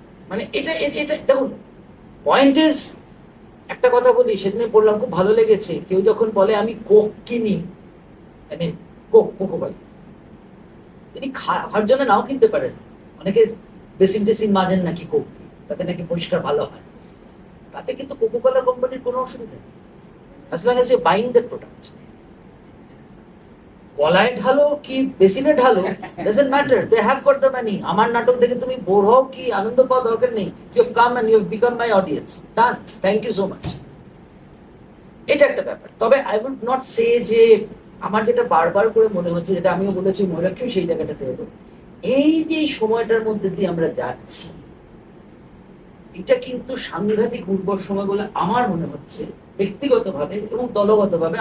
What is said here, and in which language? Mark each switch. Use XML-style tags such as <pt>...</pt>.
<bn>মানে এটা এটা দেখুন, পয়েন্ট ইজ, একটা কথা বলি, সেদিনে বললাম খুব ভালো লেগেছে, কেউ যখন বলে আমি কোক কিনি, কোকো, তিনি খাওয়ার জন্য নাও কিনতে পারেন, অনেকে বেসিন টেসিন মাজেন নাকি কোক দিয়ে, তাতে নাকি পরিষ্কার ভালো হয়, তাতে কিন্তু কোকো কোলা কোম্পানির কোনো অসুবিধা নেই,</bn> <en>as long as you're buying the product.</en> <bn>কলায় ঢালো কি বেসিনে ঢালো,</bn> <en>doesn't matter, they have got the money.</en> <bn>আমার নাটক দেখে তুমি বোর হও কি আনন্দ পাওয়া দরকার নেই,</bn> <en>you have come and you have become my audience, done, thank you so much.</en> <bn>এটা একটা ব্যাপার। তবে</bn> <en>I would not say</en> <bn>যে, আমার যেটা বারবার করে মনে হচ্ছে, যেটা আমিও বলেছি, ময়ূরাক্ষীও সেই জায়গাটাতে হলো, এই যে সময়টার মধ্যে দিয়ে আমরা যাচ্ছি, এটা কিন্তু সাংঘাতিক উর্বর সময় বলে আমার মনে হচ্ছে ব্যক্তিগতভাবে এবং দলগতভাবে।</bn>